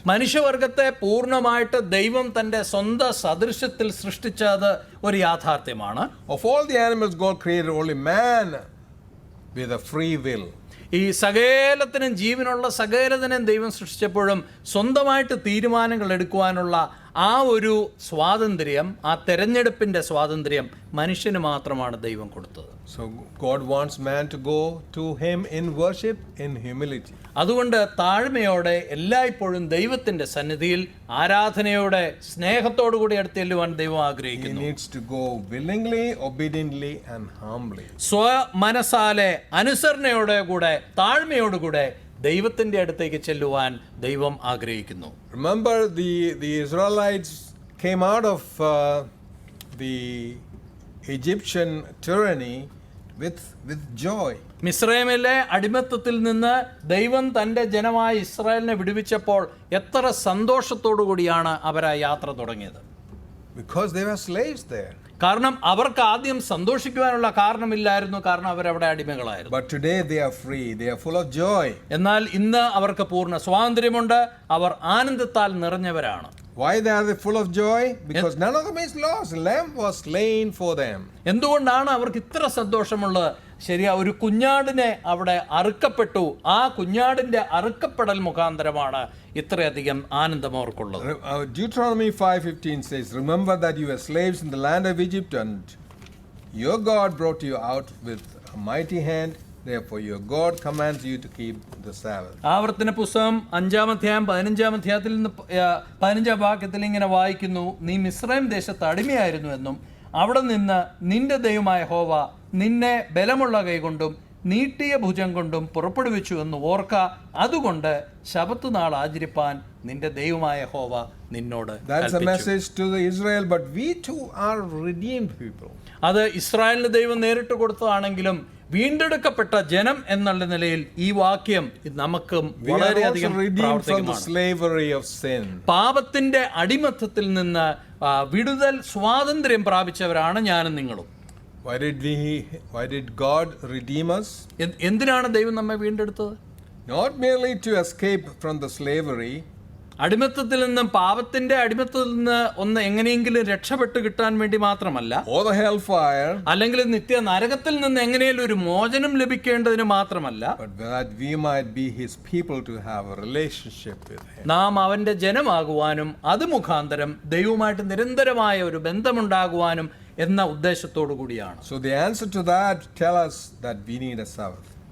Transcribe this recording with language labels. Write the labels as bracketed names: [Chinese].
[Malayalam] മനുഷ്യവർഗത്തെ പൂർണ്ണമായിട്ട് ദൈവം തന്റെ സ്വന്തം സദൃശ്യത്തിൽ സൃഷ്ടിച്ചത് ഒരു യാഥാർത്ഥ്യമാണ്. [English] Of all the animals, God created only man with a free will. [Malayalam] ഈ സകലത്തിനും ജീവനുള്ള സകലത്തിനും ദൈവം സൃഷ്ടിച്ചപ്പോഴും സ്വന്തമായിട്ട് തീരുമാനങ്ങൾ എടുക്കുവാനുള്ള ആ ഒരു സ്വാതന്ത്ര്യം, ആ തെരഞ്ഞെടുപ്പിന്റെ സ്വാതന്ത്ര്യം മനുഷ്യന് മാത്രമാണ് ദൈവം കൊടുത്തത്. [English] So God wants man to go to him in worship, in humility. [Malayalam] അതുകൊണ്ട് താഴ്മയോടെ എല്ലായ്പ്പോഴും ദൈവത്തിന്റെ സന്നിധിയിൽ ആരാധനയോടെ സ്നേഹത്തോടു കൂടി അടുത്ത് ചെല്ലുവാൻ ദൈവം ആഗ്രഹിക്കുന്നു. [English] He needs to go willingly, obediently and humbly. [Malayalam] മനസാലെ അനുസരണയോടെ കൂടെ താഴ്മയോടുകൂടെ ദൈവത്തിന്റെ അടുത്തേക്ക് ചെല്ലുവാൻ ദൈവം ആഗ്രഹിക്കുന്നു. [English] Remember, the Israelites came out of the Egyptian tyranny with joy. [Malayalam] മിസ്രൈമിലെ അടിമത്തത്തിൽ നിന്ന് ദൈവം തൻ്റെ ജനമായ ഇസ്രായേലിനെ വിടുവിച്ചപ്പോൾ എത്ര സന്തോഷത്തോടു കൂടിയാണ് അവർ ആ യാത്ര തുടങ്ങിയത്. [English] Because they were slaves there. [Malayalam] കാരണം അവർക്ക് ആദ്യം സന്തോഷിക്കുവാനുള്ള കാരണമില്ലായിരുന്നു, കാരണം അവരവിടെ അടിമകളായിരുന്നു. [English] But today they are free. They are full of joy. [Malayalam] എന്നാൽ ഇന്ന് അവർക്ക് പൂർണ്ണ സ്വാതന്ത്ര്യമുണ്ട്, അവർ ആനന്ദത്താൽ നിറഞ്ഞവരാണ്. [English] Why they are full of joy? Because none of them is lost. The lamb was slain for them. [Malayalam] എന്തുകൊണ്ടാണ് അവർക്ക് ഇത്ര സന്തോഷമുള്ളത്? ശരിയാ, ഒരു കുഞ്ഞാടിനെ അവിടെ അറുക്കപ്പെട്ടു. ആ കുഞ്ഞാടിന്റെ അറുക്കപ്പെടൽ മുഖാന്തരമാണ് ഇത്രയധികം ആനന്ദം അവർക്കുള്ളത്. [English] Deuteronomy 5:15 says, "Remember that you were slaves in the land of Egypt, and your God brought you out with a mighty hand. Therefore your God commands you to keep the Sabbath." [Malayalam] ആവർത്തന പുസ്തകം 5-ാം അധ്യായം 15-ാം അധ്യായത്തിൽ നിന്ന് 15-ാം വാക്യത്തിൽ ഇങ്ങനെ വായിക്കുന്നു, നീ മിസ്രൈം ദേശത്ത് അടിമയായിരുന്നു എന്നും അവിടെ നിന്ന് നിന്റെ ദൈവമായ യഹോവ നിന്നെ ബലമുള്ള കൈകൊണ്ടും നീട്ടിയ ഭുജം കൊണ്ടും പുറപ്പെടുവിച്ചു എന്ന് ഓർക്ക. അതുകൊണ്ട് ശബത്ത് നാൾ ആചരിപ്പാൻ നിന്റെ ദൈവമായ യഹോവ നിന്നോട് [English] That's a [Malayalam] കൽപ്പിച്ചു. [English] message to the Israel, but we too are redeemed people. [Malayalam] അത് ഇസ്രായേലിന് ദൈവം നേരിട്ട് കൊടുത്തതാണെങ്കിലും വീണ്ടെടുക്കപ്പെട്ട ജനം എന്നുള്ള നിലയിൽ ഈ വാക്യം നമുക്കും [English] We are [Malayalam] വളരെയധികം [English] also redeemed from the [Malayalam] പ്രാവർത്തികമാണ്. [English] slavery of sin. [Malayalam] പാപത്തിന്റെ അടിമത്തത്തിൽ നിന്ന് വിടുതൽ സ്വാതന്ത്ര്യം പ്രാപിച്ചവരാണ് ഞാനും നിങ്ങളും. [English] Why did God redeem us? [Malayalam] എന്തിനാണ് ദൈവം നമ്മെ വീണ്ടെടുത്തത്? [English] Not merely to escape from the slavery, [Malayalam] അടിമത്തത്തിൽ നിന്നും പാപത്തിന്റെ അടിമത്തത്തിൽ നിന്ന് ഒന്ന് എങ്ങനെയെങ്കിലും രക്ഷപ്പെട്ട് കിട്ടാൻ വേണ്ടി മാത്രമല്ല, [English] or the hellfire, [Malayalam] അല്ലെങ്കിൽ നിത്യ നരകത്തിൽ നിന്ന് എങ്ങനെയും ഒരു മോചനം ലഭിക്കേണ്ടതിന് മാത്രമല്ല, [English] but that we might be His people to have a relationship with Him. [Malayalam] നാം അവന്റെ ജനമാകുവാനും അത് മുഖാന്തരം ദൈവവുമായിട്ട് നിരന്തരമായ ഒരു ബന്ധമുണ്ടാകുവാനും എന്ന ഉദ്ദേശത്തോടു കൂടിയാണ്. [English] So the answer to that tell us that we need a Sabbath.